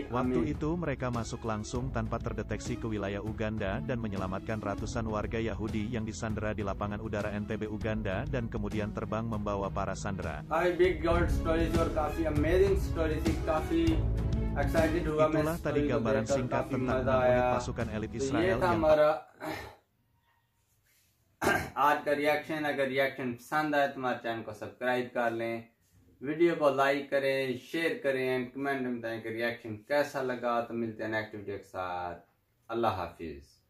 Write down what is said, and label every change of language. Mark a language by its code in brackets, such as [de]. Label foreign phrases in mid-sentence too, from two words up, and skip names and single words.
[id] Waktu itu mereka masuk langsung tanpa terdeteksi ke wilayah Uganda dan menyelamatkan ratusan warga Yahudi yang disandera di lapangan udara Entebbe Uganda dan kemudian terbang membawa para sandera. Itulah tadi gambaran singkat tentang 6 unit pasukan elit Israel yang [hi] आज का रिएक्शन, अगर रिएक्शन पसंद आए तो हमारे चैनल को सब्सक्राइब कर लें, वीडियो को लाइक करें, शेयर करें, कमेंट में बताएं कि रिएक्शन कैसा लगा। तो मिलते हैं [en] next video [hi] के साथ। अल्लाह हाफिज।